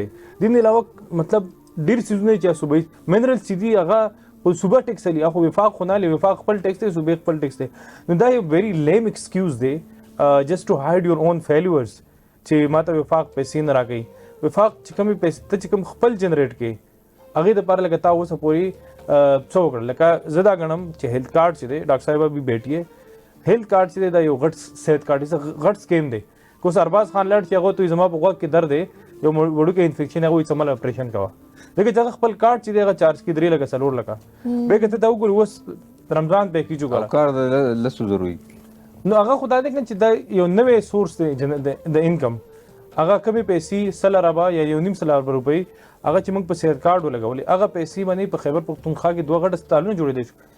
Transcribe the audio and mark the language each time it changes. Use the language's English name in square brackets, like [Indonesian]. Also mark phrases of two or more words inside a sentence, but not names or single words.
[Pashto] دې نه علاوه مطلب ډېر څیزونه چې صوبایي منرلز چې دي هغه خو صوبه ټیکس لري، خو وفاق خو نه لري، وفاق خپل ټیکس دی، صوبې خپل ټیکس دی. نو دا یو [English] very lame excuse [Pashto] دی [English] just to hide your own failures [Pashto] چې ما ته وفاق پیسې نه راکوي. وفاق چې کومې پیسې ته چې کوم خپل جنریټ کوي هغې دپاره لکه تا اوسه پورې څه وکړل، لکه زه دا ګڼم چې [English] health card [Pashto] چې دی [Urdu] ډاکټر صاحبه بھی بیٹی ہے [English] health card [Pashto] چې دی دا یو غټ صحت کارډ غټ سکیم دی. که اوس ارباز خان لاړ چې هغه ته زما په غوږ کې درد دی یو وړوکی انفیکشن هغه وایي څه مله اپریشن کوه، لکه چې هغه خپل کارډ چې دی هغه چارج کړي 3 لکه 4 لکه. بیا که ته دا وګورې اوس رمضان پیکیج وګوره کار د لسو زرو وي نو هغه خو دا دی چې دا یو نوی سورس دی د انکم، هغه کمې پیسې 100 اربه یا 1.5 روپۍ هغه چې موږ په صحت کارډ ولګولې هغه پیسې باندې په خیبر پختونخوا کې 2 غټ هسپتالونه جوړېدلی شو.